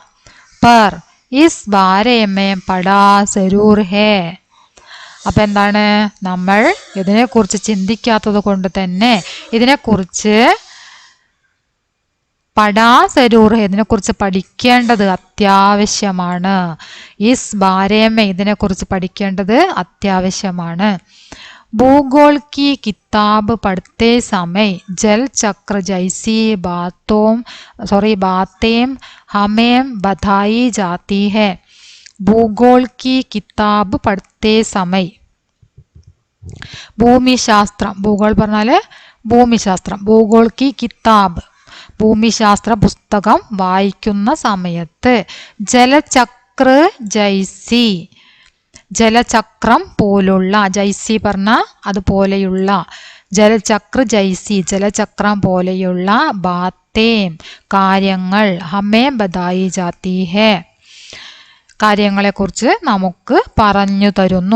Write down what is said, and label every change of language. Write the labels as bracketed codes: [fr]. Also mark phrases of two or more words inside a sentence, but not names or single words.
[hi] पर इस बारे में पता ज़रूर है [ml] അപ്പം എന്താണ്, നമ്മൾ ഇതിനെക്കുറിച്ച് ചിന്തിക്കാത്തത് കൊണ്ട് തന്നെ ഇതിനെക്കുറിച്ച് [hi] पता ज़रूर है [ml] ഇതിനെക്കുറിച്ച് പഠിക്കേണ്ടത് അത്യാവശ്യമാണ്. [hi] इस बारे में [ml] ഇതിനെക്കുറിച്ച് പഠിക്കേണ്ടത് അത്യാവശ്യമാണ്. [hi] भूगोल की किताब पढ़ते समय जल चक्र जैसी बातें हमें बताई जाती है. भूगोल की किताब पढ़ते समय [ml] ഭൂമിശാസ്ത്രം, ഭൂഗോൾ പറഞ്ഞാൽ ഭൂമിശാസ്ത്രം, [hi] भूगोल की किताब [ml] ഭൂമിശാസ്ത്ര പുസ്തകം വായിക്കുന്ന സമയത്ത് [hi] जलचक्र जैसी [ml] ജലചക്രം പോലുള്ള, ജൈസി പറഞ്ഞ അതുപോലെയുള്ള, [hi] जलचक्र जैसी [ml] ജലചക്രം പോലെയുള്ള, ബാത്തേം കാര്യങ്ങൾ, [hi] हमें बताई जाती है [ml] കാര്യങ്ങളെക്കുറിച്ച് നമുക്ക് പറഞ്ഞു തരുന്നു.